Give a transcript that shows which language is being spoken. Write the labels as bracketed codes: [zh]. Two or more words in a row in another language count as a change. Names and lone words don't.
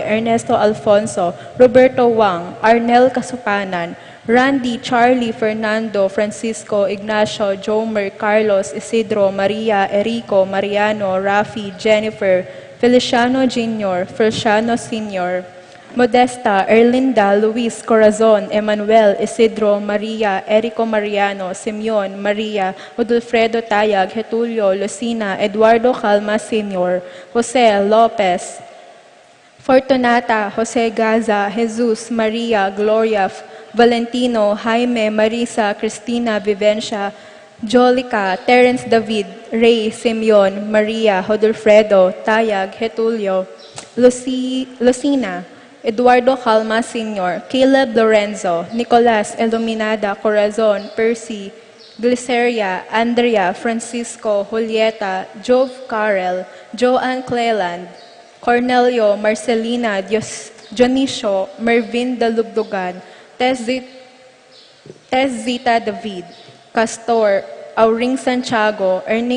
[pam] Ernesto Alfonso, Roberto Wang, Arnel Kasupanan, Randy, Charlie, Fernando, Francisco, Ignacio, Jomer, Carlos, Isidro, Maria, Erico, Mariano, Rafi, Jennifer, Feliciano Jr., Feliciano Sr., Modesta, Erlinda, Luis, Corazon, Emmanuel, Isidro, Maria, Erico Mariano, Simeon, Maria, Odulfredo Tayag, Getulio, Lucina, Eduardo Calma Sr., Jose Lopez, Fortunata, Jose Gaza, Jesus, Maria, Gloria, Valentino, Jaime, Marisa, Cristina, Vivencia, Jolica, Terence David, Ray, Simeon, Maria, Hodulfredo, Tayag, Getulio, Lucina, Eduardo Calma Sr., Caleb Lorenzo, Nicolas Iluminada, Corazon, Percy, Glyceria, Andrea, Francisco, Julieta, Jove Carel, Joanne Cleland, Cornelio, Marcelina, Dionisio, Mervin Dalugdugan, Tess Zita David, Castor, Auring Santiago, Erning